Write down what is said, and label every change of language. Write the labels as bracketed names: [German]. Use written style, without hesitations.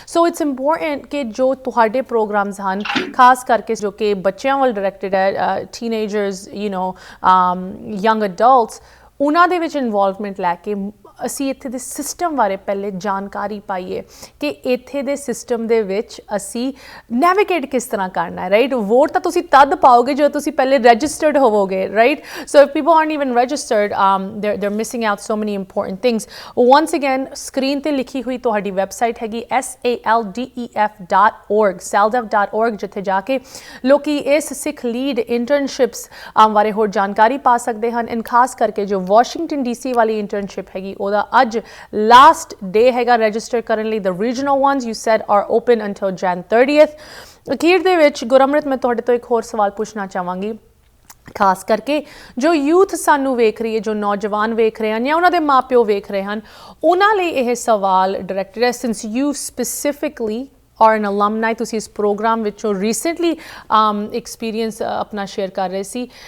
[Punjabi] So it's important ਕਿ ਜੋ ਤੁਹਾਡੇ ਪ੍ਰੋਗਰਾਮਸ ਹਨ, ਖਾਸ ਕਰਕੇ ਜੋ ਕਿ ਬੱਚਿਆਂ ਵੱਲ ਡਾਇਰੈਕਟਡ ਹੈ, teenagers, you know, young adults, ਉਹਨਾਂ ਦੇ ਵਿੱਚ ਇਨਵੋਲਵਮੈਂਟ ਲੈ ਕੇ ਅਸੀਂ ਇੱਥੇ ਦੇ ਸਿਸਟਮ ਬਾਰੇ ਪਹਿਲੇ ਜਾਣਕਾਰੀ ਪਾਈਏ ਕਿ ਇੱਥੇ ਦੇ ਸਿਸਟਮ ਦੇ ਵਿੱਚ ਅਸੀਂ ਨੈਵੀਗੇਟ ਕਿਸ ਤਰ੍ਹਾਂ ਕਰਨਾ ਹੈ, ਰਾਈਟ? ਵੋਟ ਤਾਂ ਤੁਸੀਂ ਤਦ ਪਾਓਗੇ ਜਦੋਂ ਤੁਸੀਂ ਪਹਿਲੇ ਰਜਿਸਟਰਡ ਹੋਵੋਗੇ, right? [English] So if people aren't even registered, they're missing out so many important things. Once again, [Punjabi] screen ਤੇ ਲਿਖੀ ਹੋਈ ਤੁਹਾਡੀ ਵੈਬਸਾਈਟ ਹੈਗੀ saldef.org, ਜਿੱਥੇ ਜਾ ਕੇ ਲੋਕੀ ਇਸ ਸਿੱਖ ਲੀਡ ਇੰਟਰਨਸ਼ਿਪਸ ਬਾਰੇ ਹੋਰ ਜਾਣਕਾਰੀ ਪਾ ਸਕਦੇ ਹਨ। ਐਂਡ ਖਾਸ ਕਰਕੇ ਜੋ ਵਾਸ਼ਿੰਗਟਨ DC ਵਾਲੀ ਇੰਟਰਨਸ਼ਿਪ ਹੈਗੀ ਉਹਦਾ ਅੱਜ ਲਾਸਟ ਡੇ ਹੈਗਾ ਰਜਿਸਟਰ ਕਰਨ ਲਈ। [English] the regional ones you said are open until Jan 30th. [Punjabi] ਅਖੀਰ ਦੇ ਵਿੱਚ ਗੁਰਮ੍ਰਿਤ, ਮੈਂ ਤੁਹਾਡੇ ਤੋਂ ਇੱਕ ਹੋਰ ਸਵਾਲ ਪੁੱਛਣਾ ਚਾਹਾਂਗੀ, ਖਾਸ ਕਰਕੇ ਜੋ ਯੂਥ ਸਾਨੂੰ ਵੇਖ ਰਹੀ ਹੈ, ਜੋ ਨੌਜਵਾਨ ਵੇਖ ਰਹੇ ਹਨ ਜਾਂ ਉਹਨਾਂ ਦੇ ਮਾਪਿਓ ਵੇਖ ਰਹੇ ਹਨ, ਉਹਨਾਂ ਲਈ ਇਹ ਸਵਾਲ ਡਾਇਰੈਕਟਡ ਹੈ। [English] since you specifically or an alumni, [Punjabi] ਤੁਸੀਂ ਇਸ ਪ੍ਰੋਗਰਾਮ ਵਿੱਚੋਂ ਰੀਸੈਂਟਲੀ ਐਕਸਪੀਰੀਅੰਸ ਆਪਣਾ ਸ਼ੇਅਰ ਕਰ ਰਹੇ ਸੀ।